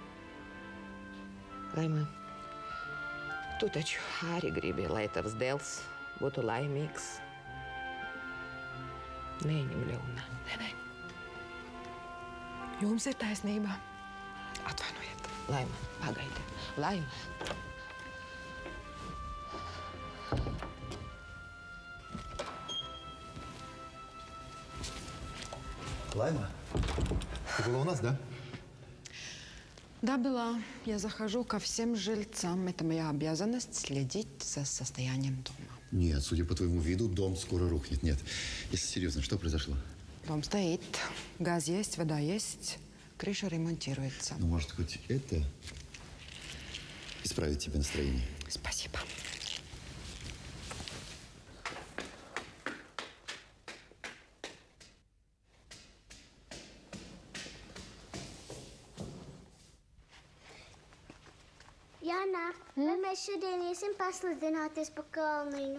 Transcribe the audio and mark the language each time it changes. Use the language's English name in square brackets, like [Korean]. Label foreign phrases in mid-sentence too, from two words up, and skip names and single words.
[Latvian] Laima, tu taču arī gribi, lai tavs dēls būtu laimīgs. Neņem ļaunā. Nē. Jums ir taisnība. Atvainojiet. Laima, pagaidi. Laima. [Russian] Лайма, ты была у нас, да? Да, была. Я захожу ко всем жильцам. Это моя обязанность следить за состоянием дома. Нет, судя по твоему виду, дом скоро рухнет. Нет, если серьезно, что произошло? Дом стоит, газ есть, вода есть, крыша ремонтируется. Ну, может, хоть это исправит тебе настроение? Спасибо. [Latvian] Jānā, vai mēs šodien iesim paslidināties pa kalniņu?